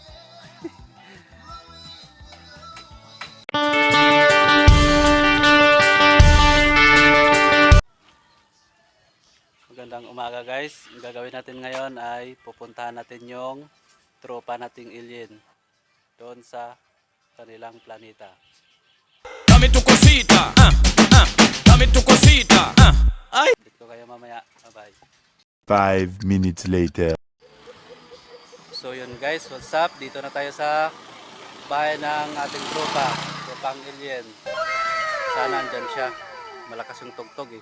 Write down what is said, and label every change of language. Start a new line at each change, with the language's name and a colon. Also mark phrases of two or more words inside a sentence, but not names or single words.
Filipino: Magandang umaga guys. Ang gagawin natin ngayon ay pupuntahan natin yung tropa nating alien doon sa kanilang planeta.
Spanish: Dame tu cosita, dame tu cosita, ay.
Filipino: Dito kayo mamaya. Bye-bye.
English: 5 minutes later. So yun guys, what's up?
Filipino: Dito na tayo sa bahay ng ating tropang alien. Sana andyan siya. Malakas yung tugtog eh.